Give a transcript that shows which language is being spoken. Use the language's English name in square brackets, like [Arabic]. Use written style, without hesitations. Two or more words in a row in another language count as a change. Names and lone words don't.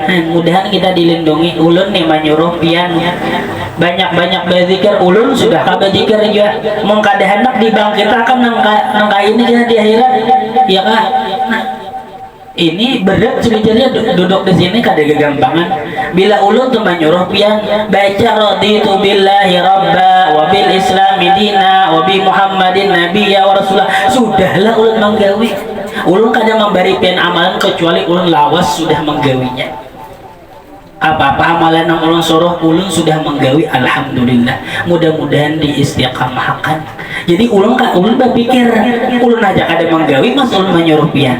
[Banjar] Nah mudahan kita dilindungi. Ulun nih menyuruh pian banyak berzikir, ulun sudah kada zikir juga mengkada hendak dibangkitakan nengka ini di akhirat ya kah. Nah ini berat sebenarnya duduk di sini kada gagampangan. Bila ulun tuh menyuruh pian baca [Arabic] رضيت بالله ربا وبالإسلام دينا وبمحمد نبيا ورسوله, [Banjar] sudahlah ulun menggawi. Ulun kada memberi pian amalan kecuali ulun lawas sudah menggawinya. apa-apa amalan yang ulun suruh ulun sudah menggawi, alhamdulillah, mudah-mudahan diistiqamahkan. Jadi ulun berpikir ulun aja kada menggawi mas ulun menyuruh pian.